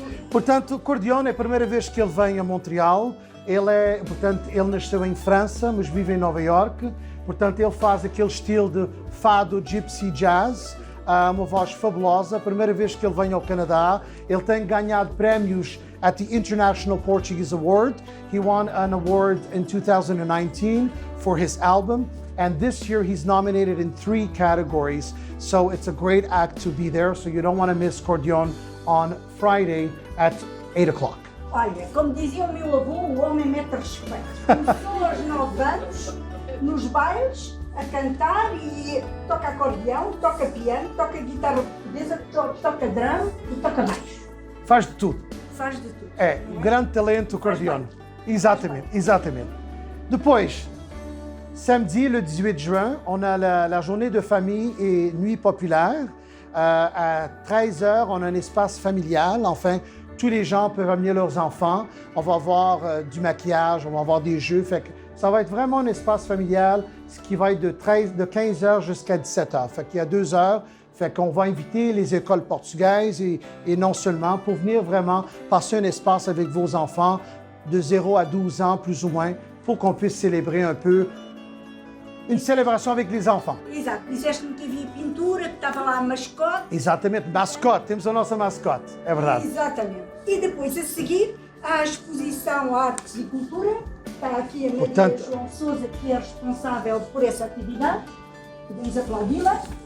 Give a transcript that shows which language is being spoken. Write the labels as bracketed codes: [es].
[pt] Portanto, Cordeon é a primeira vez que ele vem a Montreal. Ele nasceu em França, mas vive em Nova York. Portanto, ele faz aquele estilo de fado, gypsy, jazz. Uma voz fabulosa. A primeira vez que ele vem ao Canadá. Ele tem ganhado prémios [en] at the International Portuguese Award. He won an award in 2019 for his album. And this year he's nominated in 3 categories. So it's a great act to be there. So you don't want to miss Cordeon on Friday at 8 o'clock. [pt] Olha, como dizia o meu avô, o homem mete respeito. Começou aos 9 anos, nos bailes, a cantar e toca acordeão, toca piano, toca guitarra portuguesa, toca drum e toca baixo. Faz de tudo. Faz de tudo. É, um grande talento, Cordeon. Exatamente, exatamente. [fr] Depois, samedi, le 18 juin, on a la journée de famille et nuit populaire. À 13h, on a un espace familial. Enfin, tous les gens peuvent amener leurs enfants. On va avoir du maquillage, on va avoir des jeux. Fait que ça va être vraiment un espace familial, ce qui va être de 15h jusqu'à 17h. Fait qu'il y a 2 heures. Fait qu'on va inviter les écoles portugaises et non seulement pour venir vraiment passer un espace avec vos enfants de 0 à 12 ans, plus ou moins, pour qu'on puisse célébrer un peu une célébration avec les enfants. [pt] Exato. Disseste-me que havia pintura, que estava lá a mascote. Exatamente, mascote, temos a nossa mascote, é verdade. Exatamente. E depois, a seguir, há a exposição Artes e Cultura. Está aqui a Maria Portanto, João Sousa, que é responsável por essa atividade. Podemos aplaudi-la.